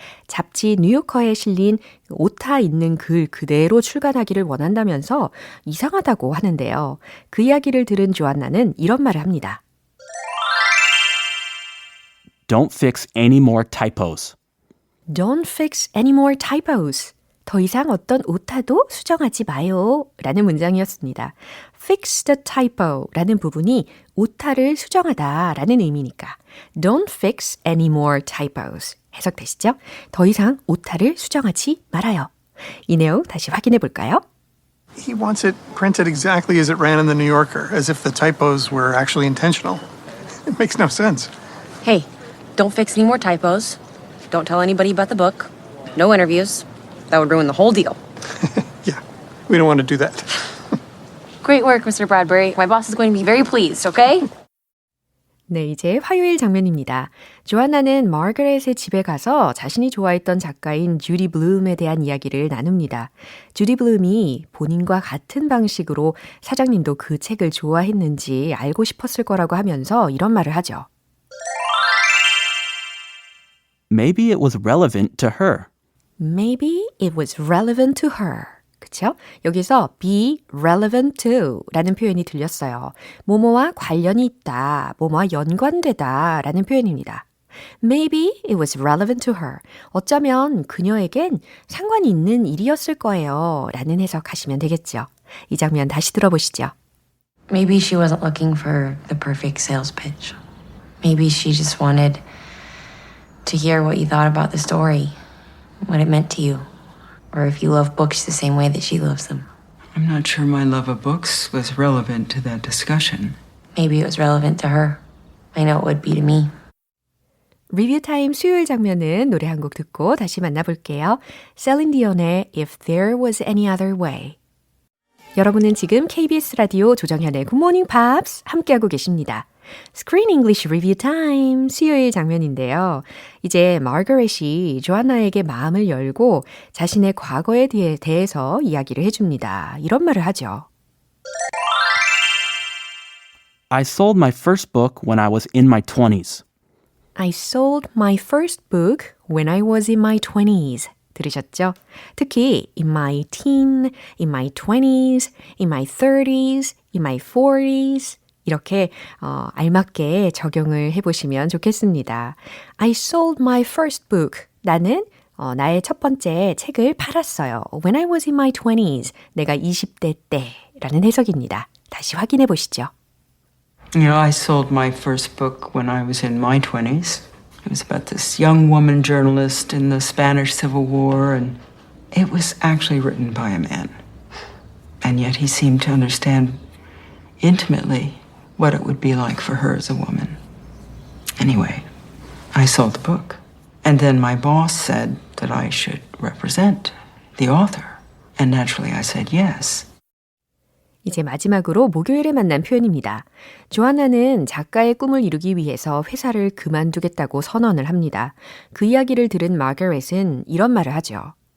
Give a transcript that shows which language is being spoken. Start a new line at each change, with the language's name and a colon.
Korean: 잡지 뉴요커에 실린 오타 있는 글 그대로 출간하기를 원한다면서 이상하다고 하는데요. 그 이야기를 들은 조안나는 이런 말을 합니다.
English: Don't fix any more typos. Don't fix any more typos.
Korean: 더 이상 어떤 오타도 수정하지 마요. 라는 문장이었습니다.
English: Fix the typo
Korean: 라는 부분이 오타를 수정하다 라는 의미니까
English: Don't fix any more typos.
Korean: 해석되시죠? 더 이상 오타를 수정하지 말아요. 이 내용 다시 확인해 볼까요?
English: He wants it printed exactly as it ran in the New Yorker, as if the typos were actually intentional. It makes no sense. Hey, don't fix any more typos. Don't tell anybody about the book. No interviews. That would ruin the whole deal. Yeah, we don't want to do that. Great work, Mr. Bradbury. My boss is going to be very pleased, okay?
Korean: 네, 이제 화요일 장면입니다. 조안나는 마거렛의 집에 가서 자신이 좋아했던 작가인 주디 블룸에 대한 이야기를 나눕니다. 주디 블룸이 본인과 같은 방식으로 사장님도 그 책을 좋아했는지 알고 싶었을 거라고 하면서 이런 말을 하죠.
English: Maybe it was relevant to her. Maybe it was relevant to her.
Korean: 그쵸? 여기서 be relevant to 라는 표현이 들렸어요. 뭐뭐와 관련이 있다, 뭐뭐와 연관되다 라는 표현입니다.
English: Maybe it was relevant to her.
Korean: 어쩌면 그녀에겐 상관이 있는 일이었을 거예요 라는 해석하시면 되겠죠. 이 장면 다시 들어보시죠.
English: Maybe she wasn't looking for the perfect sales pitch. Maybe she just wanted to hear what you thought about the story, what it meant to you, or if you love books the same way that she loves them. I'm not sure my love of books was relevant to that discussion. Maybe it was relevant to her. I know it would be to me.
Korean: 리뷰 타임 수요일 장면은 노래 한 곡 듣고 다시 만나볼게요. 셀린 디온의 If There Was Any Other Way. 여러분은 지금 KBS 라디오 조정현의 Good Morning Pops 함께하고 계십니다. Screen English Review Time 수요일 장면인데요. 이제 마거렛이 조안나에게 마음을 열고 자신의 과거에 대해서 이야기를 해줍니다. 이런 말을 하죠.
English: I sold my first book when I was in my 20s. I sold my first book when I was in my 20s.
Korean: 들으셨죠? 특히
English: in my teen, in my 20s, in my 30s, in my 40s
Korean: 이렇게 알맞게 적용을 해보시면 좋겠습니다.
English: I sold my first book.
Korean: 나는 나의 첫 번째 책을 팔았어요.
English: When I was in my 20s.
Korean: 내가 20대 때라는 해석입니다. 다시 확인해 보시죠.
English: You know, I sold my first book when I was in my 20s. It was about this young woman journalist in the Spanish Civil War, and it was actually written by a man. And yet he seemed to understand intimately what it would be like for her as a woman. Anyway, I sold the book. And then my boss said that I should represent the author. And naturally I said yes.
Korean: 이제 마지막으로 목요일에 만난 표현입니다. 조안나는 작가의 꿈을 이루기 위해서 회사를 그만두겠다고 선언을 합니다. 그 이야기를 들은 마거렛은 이런 말을 하죠.